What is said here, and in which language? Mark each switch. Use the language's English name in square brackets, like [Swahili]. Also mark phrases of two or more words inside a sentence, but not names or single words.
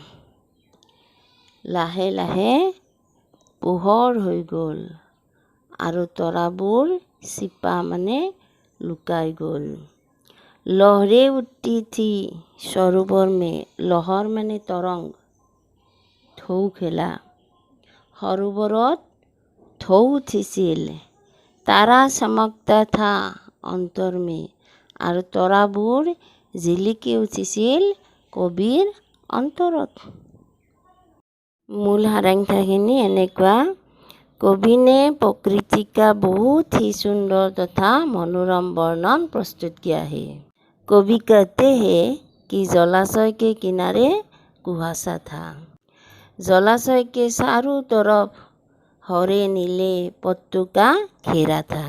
[Assamese] লাহে লাহে পোহৰ হৈ গ'ল আৰু তৰাবোৰ छिपा মানে লুকাই গ'ল। [Hindi] लहरें उठी थी सरोवर में। [Assamese] লহৰ মানে তৰংগ, ঢৌ খেলা। সৰোবৰত ঢৌ উঠিছিল। [Hindi] तारा चमकता था अंतर में। [Assamese] আৰু তৰাবোৰ জিলিকি উঠিছিল কবিৰ অন্তৰত। মূল সাৰাংশখিনি এনেকুৱা। [Hindi] कवि ने प्रकृति का बहुत ही सुंदर तथा मनोरम वर्णन प्रस्तुत किया है। कवि कहते हैं कि जलाशय के किनारे कुहासा था। जलाशय के चारों तरफ हरे नीले पत्तों का घेरा था।